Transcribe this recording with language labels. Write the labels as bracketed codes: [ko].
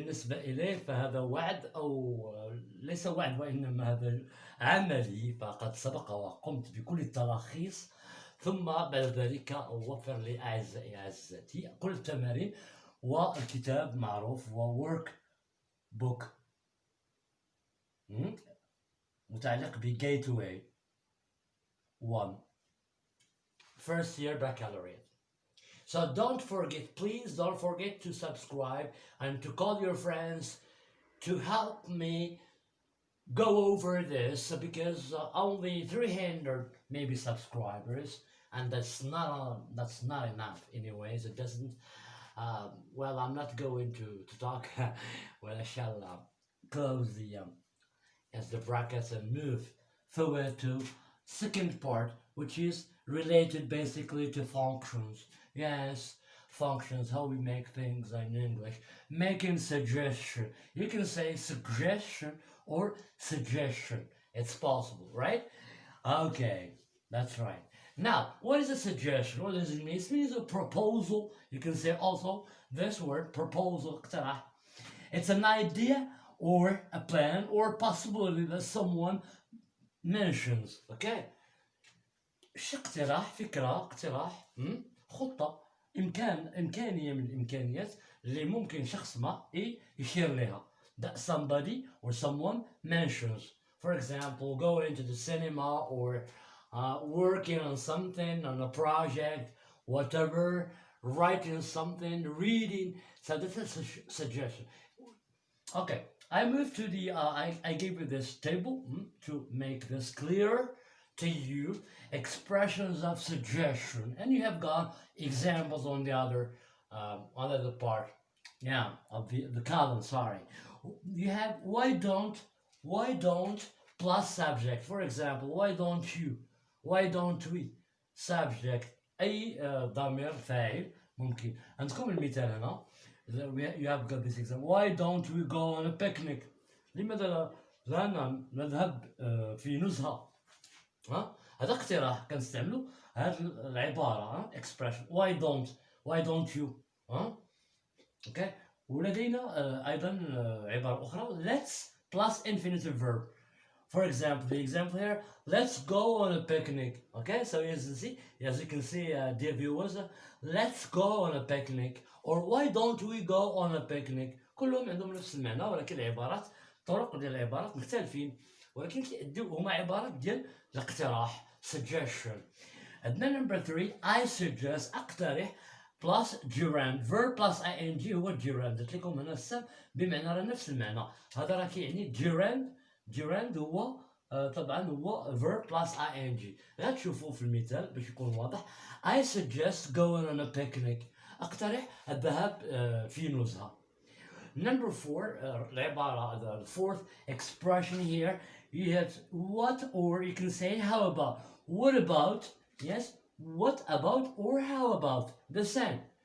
[ar] إليه فهذا وعد، أو ليس وعد وإنما هذا عملي، فقد سبق وقمت بكل التراخيص، ثم بعد ذلك أوفر لي أعزائي كل التمارين، والكتاب معروف وورك بوك متعلق ب Gateway 1 first year baccalaureate. [en] So please don't forget to subscribe and to call your friends to help me go over this, because only 300 maybe subscribers, and that's not enough anyways. It doesn't well, I'm not going to talk well, I shall close the brackets and move forward to second part, which is related basically to functions. Yes, functions, how we make things in English. Making suggestion. You can say suggestion or suggestion. It's possible, right? Okay, that's right. Now, what is a suggestion? What does it mean? It means a proposal. You can say also this word, proposal. It's an idea or a plan or possibility that someone mentions. Okay? [ar] اقتراح، فكرة، اقتراح، خطة، إمكانية من الإمكانيات اللي ممكن شخص ما يشير لها. [en] That somebody or someone mentions. For example, going to the cinema or working on something, on a project, whatever, writing something, reading. So that's a suggestion. Okay, I moved to the, I gave you this table to make this clear to you, expressions of suggestion, and you have got examples on the other part, of the column. Sorry, you have why don't plus subject. For example, why don't you, why don't we, subject [ar] أي ضمير فاعل ممكن. عندكم المثال هنا. [en] You have got this example. Why don't we go on a picnic? [ar] لماذا لا نذهب في نزهة؟ هذا اقتراح كنستعملوا هذه العبارة expression. [en] Why don't you? Okay. [ar] ولدينا أيضا عبارة أخرى, [en] let's plus infinitive verb. For example, the example here, let's go on a picnic. Okay, so as you can see, dear viewers, let's go on a picnic, or why don't we go on a picnic. [ar] كلهم عندهم نفس المعنى، ولكن العبارات، طرق ديال العبارات مختلفين، ولكن كيأديو هما عبارات ديال الاقتراح suggestion. [en] عندنا number 3, I suggest أقترح plus gerund. verb plus ing هو gerund. [ar] قلت لكم هنا السم بمعنى راه نفس المعنى. هذا راه كيعني gerund هو طبعا هو verb plus ing. غتشوفوا في المثال باش يكون واضح. [en] I suggest going on a picnic. [ar] أقترح الذهاب في نزهة. [en] Number 4, العبارة, the fourth expression here, you have what, or you can say how about. What about, yes, what about or how about, the same.